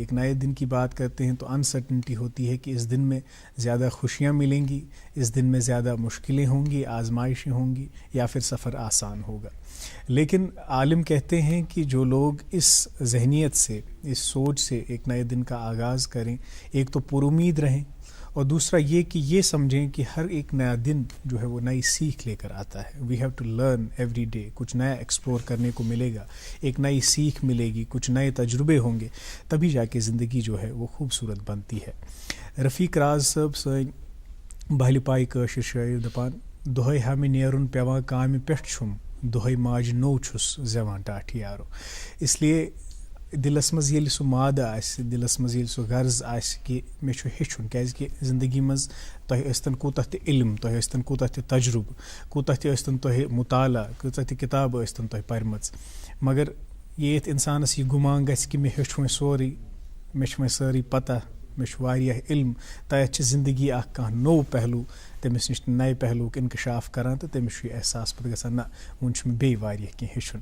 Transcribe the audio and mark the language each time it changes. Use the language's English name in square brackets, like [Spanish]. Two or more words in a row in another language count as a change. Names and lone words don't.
[Urdu] ایک نئے دن کی بات کرتے ہیں تو انسرٹنٹی ہوتی ہے کہ اس دن میں زیادہ خوشیاں ملیں گی، اس دن میں زیادہ مشکلیں ہوں گی، آزمائشیں ہوں گی، یا پھر سفر آسان ہوگا. لیکن عالم کہتے ہیں کہ جو لوگ اس ذہنیت سے، اس سوچ سے ایک نئے دن کا آغاز کریں، ایک تو پر امید رہیں اور دوسرا یہ کہ یہ سمجھیں کہ ہر ایک نیا دن جو ہے وہ نئی سیکھ لے کر آتا ہے. [English] We have to learn every day. [Urdu] کچھ نیا ایکسپلور کرنے کو ملے گا، ایک نئی سیکھ ملے گی، کچھ نئے تجربے ہوں گے، تبھی جا کے زندگی جو ہے وہ خوبصورت بنتی ہے. [Kashmiri] رفیق راز صاحب سن بہلہِ پاے کٲشِر شٲعر دپان دۄہے ہمہِ نیرُن پیوان کامہِ پٮ۪ٹھ چھُم دۄہے ماجہِ نوٚو چھُس زٮ۪وان ٹاٹھِ یارو. اس لیے دلس مز ییٚلہِ سُہ مادٕ آسہِ، دلس مز ییٚلہِ سُہ غرض آسہِ کہ مےٚ چھُ ہیٚچھُن، کیازکہِ زندگی منٛز تۄہہِ ٲسۍتن کوٗتاہ تہِ علم، تۄہہِ ٲسۍتن کوٗتاہ تہِ تجربہٕ، کوٗتاہ تہِ ٲسۍتن تۄہہِ مطالعہ، کۭژاہ تہِ کِتاب ٲسۍتن تۄہہِ پرِمٕژ، مگر ییٚتہِ اِنسانس یہِ گُمان گژھِ کہِ مےٚ ہیوٚچھ وۄنۍ سورُے، مےٚ چھِ وۄنۍ سٲرٕے پتہ، مےٚ چھُ واریاہ علم، تتھ چھِ زندگی اکھ کانٛہہ نوٚو پہلوٗ تٔمِس نِش نئے پہلوٗک انکشاف کران تہٕ تٔمِس چھُ یہِ احساس پتہٕ گژھان نہ وۄنۍ چھُ مےٚ بیٚیہِ واریاہ کینٛہہ ہیٚچھُن.